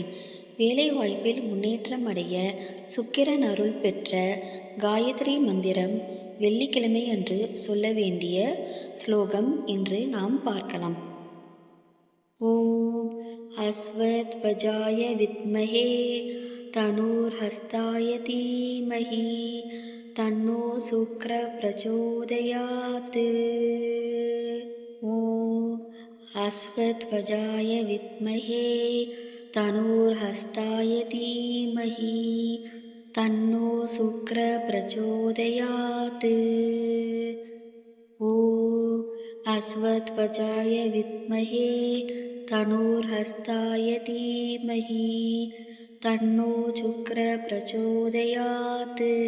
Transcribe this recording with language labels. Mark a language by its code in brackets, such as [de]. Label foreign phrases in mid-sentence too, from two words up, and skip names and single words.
[ta] வேலைவாய்ப்பில் முன்னேற்றம் அடைய சுக்கிரன் அருள் பெற்ற காயத்ரி மந்திரம் வெள்ளிக்கிழமை அன்று சொல்ல வேண்டிய ஸ்லோகம் இன்று நாம் பார்க்கலாம். [sa] ॐ अश्वत्वजाय विद्महे तनुर्हस्ताय धीमहि तन्नो शुक्र प्रचोदयात्. अश्वत्थवजाय विद्महे तनूर्हस्ताय धीमहि तन्नो शुक्र प्रचोदयात्. ॐ अश्वत्थवजाय विद्महे तनूर्हस्ताय धीमहि तन्नो शुक्र प्रचोदयात्.